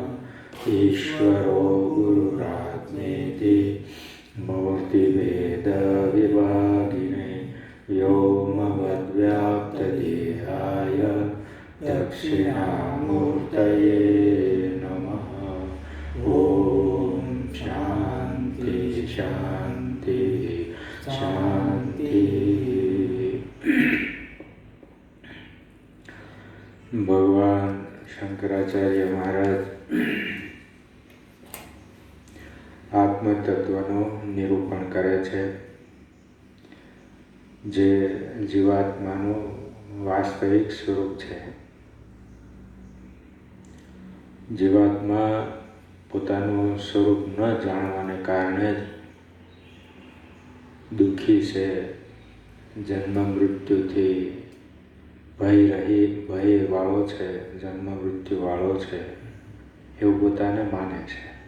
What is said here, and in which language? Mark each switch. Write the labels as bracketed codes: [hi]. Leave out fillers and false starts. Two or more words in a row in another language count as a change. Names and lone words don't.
[sa] ईश्वरो गुरुरात्मेति मूर्तिभेदविभागिने व्योमवद्व्याप्तदेहाय दक्षिणामूर्तये नमः। ओम शांति शांति शांति। [gu] भगवान शंकराचार्य महाराज આત્મતત્વનું નિરૂપણ કરે છે, જે જીવાત્માનું વાસ્તવિક સ્વરૂપ છે. જીવાત્મા પોતાનું સ્વરૂપ ન જાણવાને કારણે જ દુઃખી છે, જન્મ મૃત્યુથી ભયવાળો છે, જન્મ મૃત્યુવાળો છે એવું પોતાને માને છે.